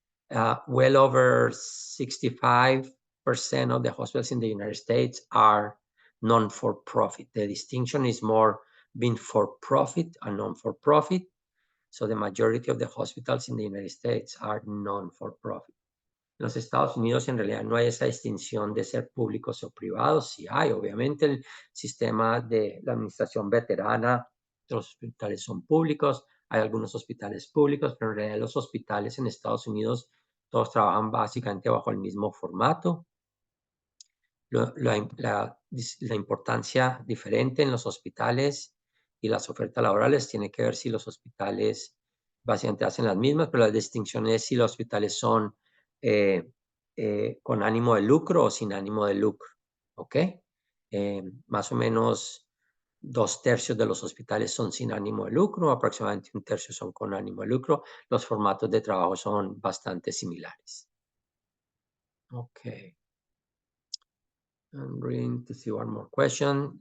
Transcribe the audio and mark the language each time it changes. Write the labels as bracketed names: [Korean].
[English] Well over 65% of the hospitals in the United States are non-for-profit. The distinction is more being for-profit and non-for-profit. So the majority of the hospitals in the United States are non-for-profit. [Spanish] En los Estados Unidos en realidad no hay esa distinción de ser públicos o privados. Sí hay, obviamente, el sistema de la administración veterana, los hospitales son públicos, hay algunos hospitales públicos, pero en realidad los hospitales en Estados Unidos todos trabajan básicamente bajo el mismo formato. La importancia diferente en los hospitales y las ofertas laborales tiene que ver si los hospitales básicamente hacen las mismas, pero la distinción es si los hospitales son con ánimo de lucro o sin ánimo de lucro, ¿ok? Más o menos 2/3 de los hospitales son sin ánimo de lucro, aproximadamente 1/3 son con ánimo de lucro. Los formatos de trabajo son bastante similares. Ok. [English] I'm reading to see one more question.